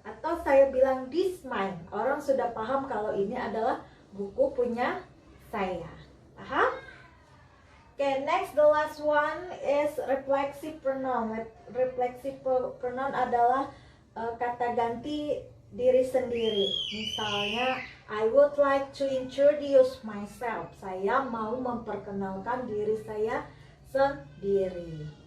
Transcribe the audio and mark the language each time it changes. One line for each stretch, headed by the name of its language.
Indonesian: Atau saya bilang
English: this mine.
Indonesian: Orang sudah paham kalau ini adalah buku punya saya. Paham?
English: Okay, next, the last one is reflexive pronoun.
Indonesian: Reflexive pronoun adalah kata ganti diri sendiri. Misalnya,
English: I would like to introduce myself.
Indonesian: Saya mau memperkenalkan diri saya sendiri.